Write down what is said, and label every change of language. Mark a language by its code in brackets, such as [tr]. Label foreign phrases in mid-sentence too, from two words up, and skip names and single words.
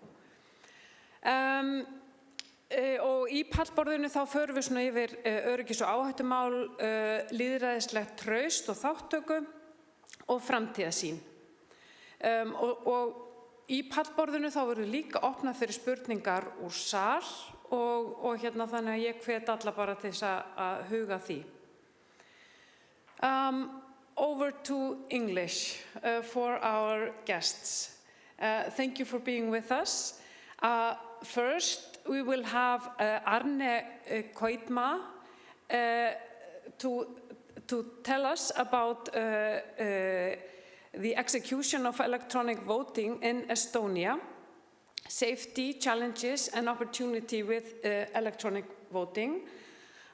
[is] Og í pallborðinu þá förum við svona yfir öryggis- og áhættumál, lýðræðislegt traust og þáttöku og framtíðarsýn. Og í pallborðinu þá verður líka opnað fyrir spurningar úr sal og þannig að ég hvet alla bara til þess að huga því. [en] Over to English for our guests. Thank you for being with us. First, we will have Arne Koitme to tell us about the execution of electronic voting in Estonia, safety, challenges and opportunity with electronic voting.